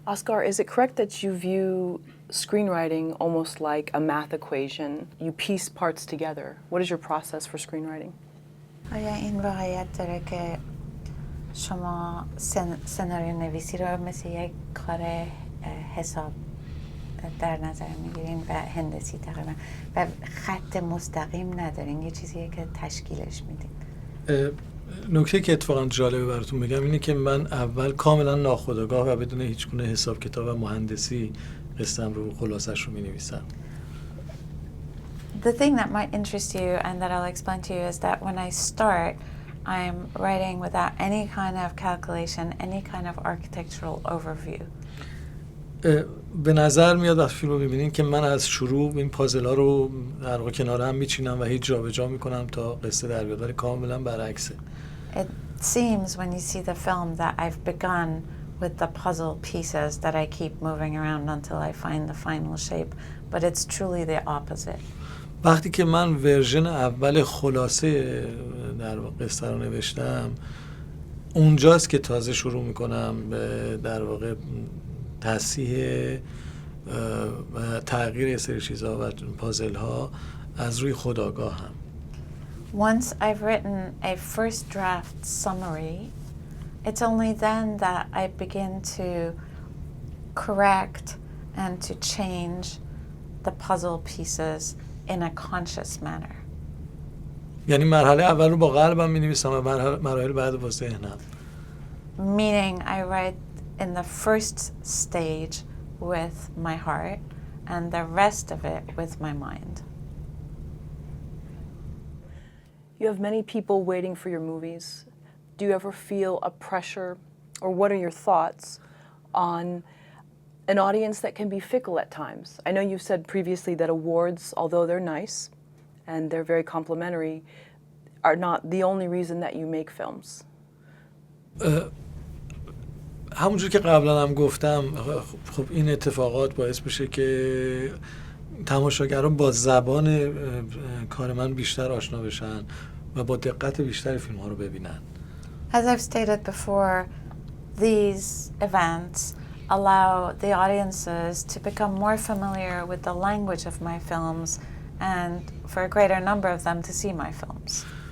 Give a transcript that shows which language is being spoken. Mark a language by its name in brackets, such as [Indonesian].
[English] Oscar, is it correct that you view screenwriting almost like a math equation? You piece parts together. What is your process for screenwriting? [Persian] آیا این واقعیت داره که شما سناریو نویسی رو مثل یک کار حساب در نظر میگیرین و هندسی تقریبا و خط مستقیم ندارین، یه چیزیه که تشکیلش میدین؟ نکته که اتفاقا جالبه براتون بگم اینه که من اول کاملا ناخودآگاه و بدون هیچ گونه حساب کتاب و مهندسی قصه‌ام رو خلاصش رو می‌نویسم. [English] The thing that might interest you and that I'll explain to you is that when I start, I'm writing without any kind of calculation, any kind of architectural overview. [Persian] به نظر میاد وقتی فیلم رو ببینین که من از شروع این پازل‌ها رو در واقع کنار هم میچینم و هیچ جابجا میکنم تا قصه در بیاد، ولی کاملا برعکسه. [English] It seems when you see the film that I've begun with the puzzle pieces that I keep moving around until I find the final shape, but it's truly the opposite. [Persian] وقتی که من ورژن اول خلاصه در واقع قصه رو نوشتم، اونجاست که تازه شروع میکنم به در واقع تصحیح و تغییر یه سری چیزها و پازل ها از روی خودآگاه هم. [English] Once I've written a first draft summary, it's only then that I begin to correct and to change the puzzle pieces in a conscious manner. [Persian] یعنی مرحله اول رو با قلبم می‌نویسم و مراحل بعد با ذهنم. [English] Meaning I write in the first stage with my heart and the rest of it with my mind. You have many people waiting for your movies. Do you ever feel a pressure, or what are your thoughts on an audience that can be fickle at times? I know you've said previously that awards, although they're nice and they're very complimentary, are not the only reason that you make films. [Persian] همونجور که قبلا هم گفتم، خب این اتفاقات باعث میشه که تماشاگران با زبان کار من بیشتر آشنا بشن و با دقت بیشتر فیلم ها رو ببینن. [English] As I've stated before, these events allow the audiences to become more familiar with the language of my films and for a greater number of them to see my films.